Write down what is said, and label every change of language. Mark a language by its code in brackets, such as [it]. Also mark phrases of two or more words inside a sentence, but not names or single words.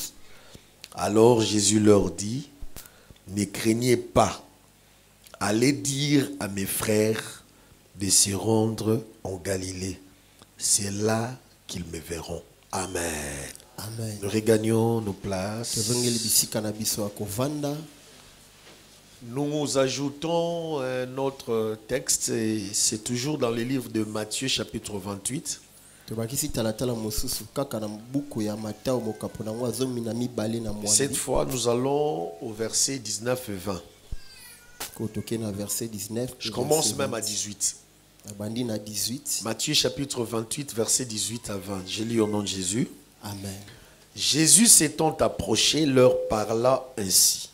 [fr] Alors Jésus leur dit, « Ne craignez pas. Allez dire à mes frères de se rendre en Galilée. C'est là qu'ils me verront. » Amen. Amen. Nous regagnons nos places. [ln] Tevengeli bisika na biso akovanda. [fr] Nous ajoutons un autre texte, et c'est toujours dans le livre de Matthieu chapitre 28. [ln] Tobakisi talatala mosusu kaka na buku ya Matao mokapo na ngwa zomi na mibale na mwambi. [fr] Cette fois, nous allons au verset 19 et 20. [ln] Kotoke na verset 19. [fr] Je commence même à 18. [ln] Bandi na 18. [fr] Matthieu chapitre 28, verset 18 à 20. Je lis au nom de Jésus. Amen. Jésus s'étant approché, leur parla ainsi.